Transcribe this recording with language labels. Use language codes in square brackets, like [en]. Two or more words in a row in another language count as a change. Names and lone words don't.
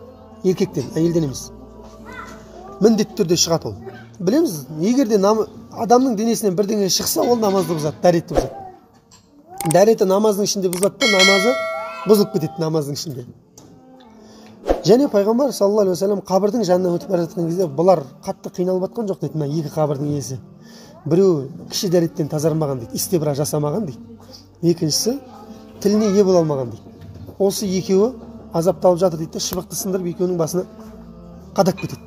[kk] Еркектен, әйелден емес. Міндетті түрде шығады ол. Білеміз, егер де адамның денесінен бірдеңе шықса, ол намазды бұзады, дәретті бұзады. Дәреті намаздың ішінде бұзады да, намазы бұзылып кетеді намаздың ішінде. Және пайғамбар [ar] صلى الله عليه وسلم [kk] қабірдің жанынан өтіп бара жатқан кезде бұлар қатты қиналып жатқан жоқ дейді, екі қабірдің иесі. Біреу кіші дәреттен тазармаған дейді, истибра жасамаған дейді. Екіншісі тіліне ие бола алмаған дейді. Осы екеуі азапталып жатыр дейді, шыбықты сындырып екеуінің басына қадап кетеді.